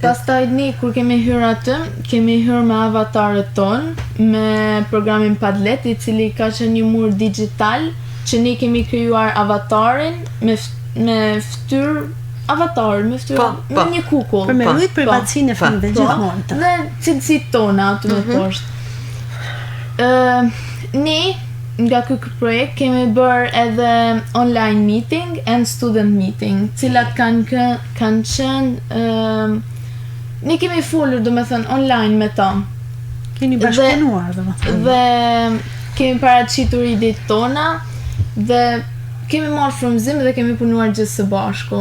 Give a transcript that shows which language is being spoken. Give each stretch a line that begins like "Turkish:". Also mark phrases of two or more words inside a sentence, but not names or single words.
Albanian: Pastaj kur kemi hyrë aty, kemi hyrë me avatarët ton, me programin Padlet, I cili ka qenë një mur digital, që ne kemi krijuar avatarin me fytyrë avatarin, me fytyrë me një kukull. Për me rujt privatësinë e fëmijëve gjithmonë. Dhe cilësitë tona aty më poshtë. Ne nga ky projekt kemi bërë edhe
English: online meeting and student meeting,
Albanian: cilat kanë qenë ne kemi folur domethënë online me ta. Keni bashkëpunuar domethënë. Dhe kemi paraqitur idetë tona dhe kemi marrë frymëzim dhe kemi punuar gjithë së bashku.